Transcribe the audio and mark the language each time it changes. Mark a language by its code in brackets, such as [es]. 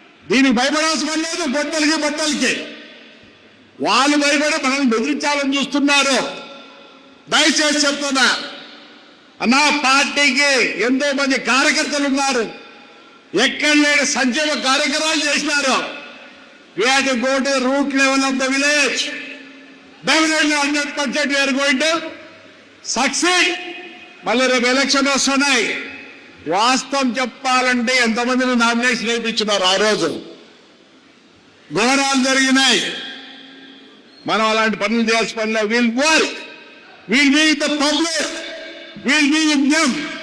[te] దీనికి భయపడాల్సిన లేదు. బట్టలకి వాళ్ళు భయపడి మనల్ని బెదిరించాలని చూస్తున్నారు. దయచేసి చెప్తున్నా, అన్నా పార్టీకి ఎంతో మంది కార్యకర్తలు ఉన్నారు. ఎక్కడ లేని సంక్షేమ కార్యక్రమాలు చేసినారు. [en] We have to go to the root level of the village. Definitely 100% we are going to succeed. [te] మళ్ళీ రేపు ఎలక్షన్ వస్తున్నాయి. వాస్తవం చెప్పాలంటే ఎంతమందిని నామినేషన్ వేయించున్నారు. ఆ రోజు ఘోరాలు జరిగినాయి. మనం అలాంటి పనులు చేయాల్సిన పనిలో [en] Will work, will be the public, will be with them.